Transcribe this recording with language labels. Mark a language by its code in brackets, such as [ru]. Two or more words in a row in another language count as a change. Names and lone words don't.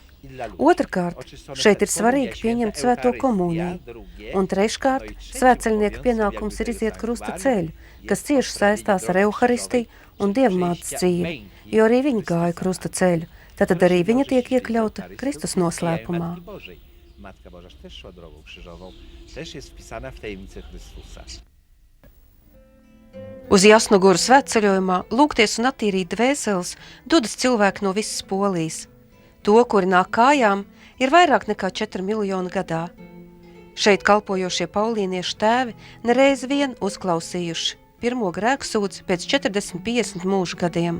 [lv] Otrkārt, šeit ir svarīgi pieņemt svēto komuniju. Un treškārt, svētceļnieka pienākums ir iziet krusta ceļu, kas cieši saistās ar Euharistiju un dievmātes dzīvi, jo arī viņa gāja krusta ceļu, tad arī viņa tiek iekļauta Kristus noslēpumā. [pl] Matka Boža też szła drogą krzyżową, też jest wpisana w tajemnicę Chrystusa. [lv] Uz Jasnoguras svētceļojumā lūgties un attīrīt dvēseles dodas cilvēki no visas Polijas. To, kuri nāk kājām, ir vairāk nekā 4 miljoni gadā. Šeit kalpojošie paulīniešu tēvi nereiz vien uzklausījuši pirmo grēksūdzi pēc 40-50 mūžu gadiem.